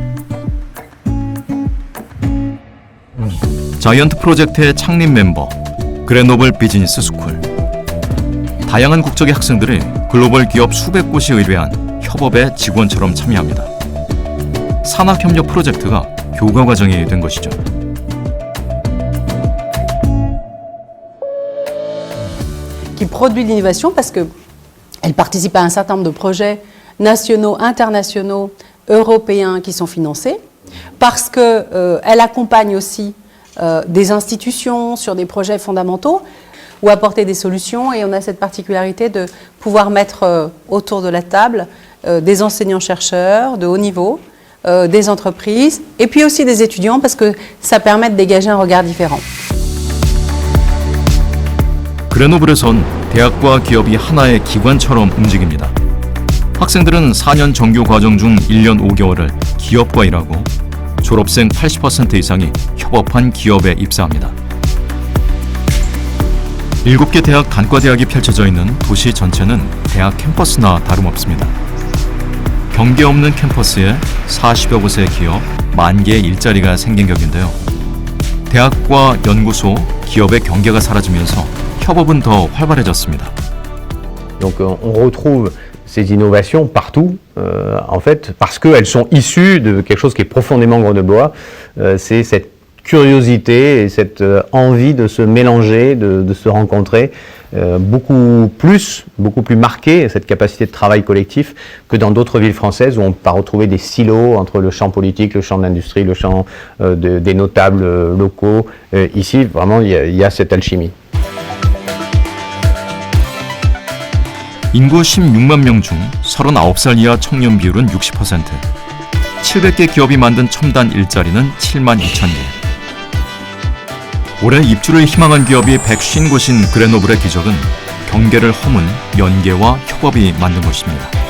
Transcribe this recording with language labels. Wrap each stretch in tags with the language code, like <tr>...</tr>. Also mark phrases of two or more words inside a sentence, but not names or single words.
<ko>자이언트 프로젝트의 창립 멤버, 그레노블 비즈니스 스쿨. 다양한 국적의 학생들이 글로벌 기업 수백 곳이 의뢰한 협업의 직원처럼 참여합니다. 산학협력 프로젝트가 교과 과정이 된 것이죠.</ko> <fr>Qui produit de l'innovation parce qu'elle participe à un certain nombre de projets nationaux, internationaux, européens qui sont financés, parce qu'elle accompagne aussi des institutions sur des projets fondamentaux ou apporter des solutions, et on a cette particularité de pouvoir mettre autour de la table des enseignants-chercheurs de haut niveau, des entreprises et puis aussi des étudiants parce que ça permet de dégager un regard différent.</fr> <ko>그레노블에선 대학과 기업이 하나의 기관처럼 움직입니다. 학생들은 4년 정규 과정 중 1년 5개월을 기업과 일하고 졸업생 80% 이상이 협업한 기업에 입사합니다. 7개 대학 단과대학이 펼쳐져 있는 도시 전체는 대학 캠퍼스나 다름없습니다. 경계 없는 캠퍼스에 40여 곳의 기업, 10,000개의 일자리가 생긴 격인데요. 대학과 연구소, 기업의 경계가 사라지면서 협업은 더 활발해졌습니다.</ko> <fr>Donc on retrouve ces innovations partout, en fait, parce qu'elles sont issues de quelque chose qui est profondément grenoblois, c'est cette curiosité et cette envie de se mélanger, de se rencontrer, beaucoup plus marquée, cette capacité de travail collectif, que dans d'autres villes françaises où on peut retrouver des silos entre le champ politique, le champ de l'industrie, le champ des notables locaux. Ici, vraiment, il y a cette alchimie.</fr> <ko>인구 16만 명 중 39살 이하 청년 비율은 60%. 700개 기업이 만든 첨단 일자리는 7만 2천 개. 올해 입주를 희망한 기업이 150곳인 그레노블의 기적은 경계를 허문 연계와 협업이 만든 것입니다.</ko>